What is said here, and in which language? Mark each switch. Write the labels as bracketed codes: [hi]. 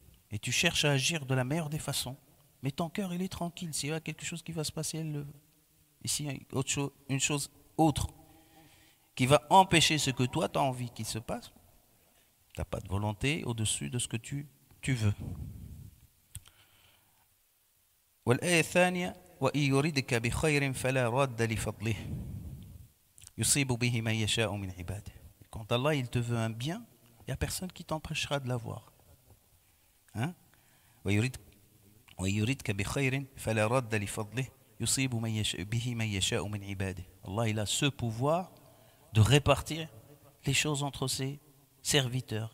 [fr] Et tu cherches à agir de la meilleure des façons. Mais ton cœur, il est tranquille. S'il y a quelque chose qui va se passer, elle le veut. Et s'il y a une chose autre qui va empêcher ce que toi, tu as envie qu'il se passe, tu n'as pas de volonté au-dessus de ce que tu veux. [ar] والآية الثانية وإن يردك بخير فلا راد لفضله يصيب به من يشاء من عباده. [fr] Quand Allah il te veut un bien, il n'y a personne qui t'empêchera de l'avoir. [ar] Hein? ويردك بخير فلا راد لفضله يصيب به من يشاء من عباده. [fr] Allah il a ce pouvoir de répartir les choses entre ses serviteurs.